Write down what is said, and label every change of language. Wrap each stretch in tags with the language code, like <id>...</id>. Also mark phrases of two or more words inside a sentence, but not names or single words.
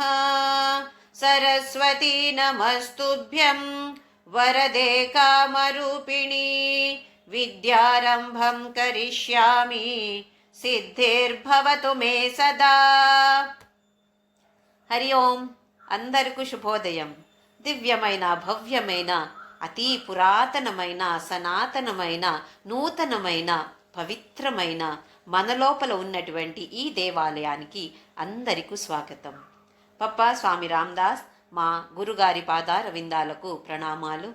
<sa>सरस्वती नमस्तुभ्यं वरदे कामरूपिणी विद्यारम्भं करिष्यामि सिद्धिर्भवतु मे सदा। हरि ओं</sa> <te>అందరికీ శుభోదయం. దివ్యమైన భవ్యమైన అతి పురాతనమైన సనాతనమైన నూతనమైన పవిత్రమైన మనలోపల ఉన్నటువంటి ఈ దేవాలయానికి అందరికీ స్వాగతం. పప్పా స్వామి రామదాస్ మా గురుగారి పాదార విందాలకు ప్రణామాలు.</te>